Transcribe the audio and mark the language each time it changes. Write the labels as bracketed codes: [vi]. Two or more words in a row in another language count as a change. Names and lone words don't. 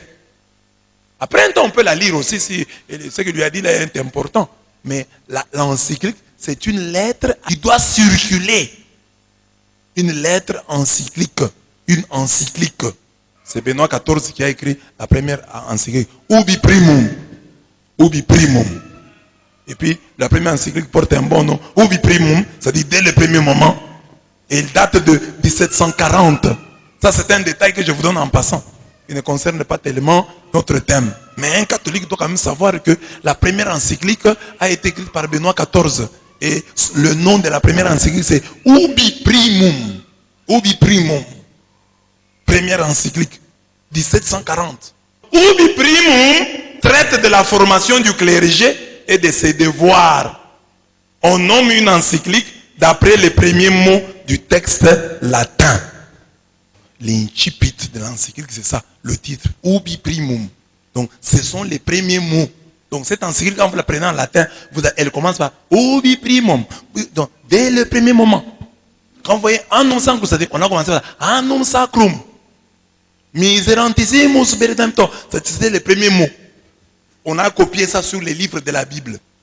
[fr] Après un temps, on peut la lire aussi si ce qu'il lui a dit là est important. Mais l'encyclique, c'est une lettre qui doit circuler. Une lettre encyclique. Une encyclique. C'est Benoît XIV qui a écrit la première encyclique. Ubi primum. Ubi primum. Et puis, la première encyclique porte un bon nom. Ubi primum, ça dit dès le premier moment. Et il date de 1740. Ça, c'est un détail que je vous donne en passant. Il ne concerne pas tellement notre thème. Mais un catholique doit quand même savoir que la première encyclique a été écrite par Benoît XIV. Et le nom de la première encyclique, c'est Ubi primum. Ubi primum. Première encyclique, 1740. Ubi primum traite de la formation du clergé et de ses devoirs. On nomme une encyclique d'après les premiers mots du texte latin. L'incipit de l'encyclique, c'est ça, le titre. Ubi primum. Donc, ce sont les premiers mots. Donc, cette encyclique, quand vous la prenez en latin, elle commence par Ubi primum. Donc, dès le premier moment. Quand vous voyez Annum Sacrum, on a commencé par Annum Sacrum. Miserantissimus Redemptor. C'était les premiers mots. On a copié ça sur les livres de la Bible.